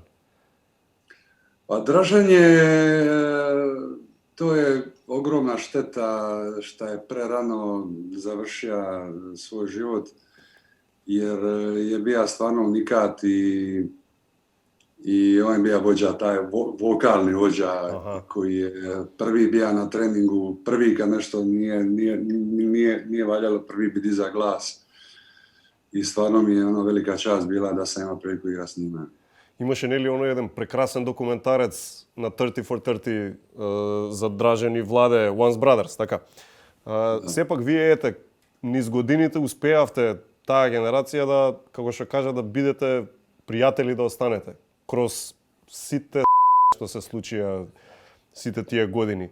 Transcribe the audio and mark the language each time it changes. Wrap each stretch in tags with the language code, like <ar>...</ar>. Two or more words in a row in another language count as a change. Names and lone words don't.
<hr>Pa Dražen to je ogromna šteta što je prerano završio svoj život, jer je bio stvarno unikat i on je bio vođa, taj vokalni vođa. Aha. Koji je prvi bio na treningu, prvi kad nešto nije valjalo, prvi bi dizao glas. I stvarno mi je velika čast bila da sam imao priliku igrati s njima.</hr> <mk>Имаше нели оно еден прекрасен документарец на 30 for 30 за Дражен и Владе, Once Brothers, така. Сепак вие низ годините успеавте таа генерација да, како што кажа, да бидете пријатели, да останете кроз сите што се случија сите тие години.</mk>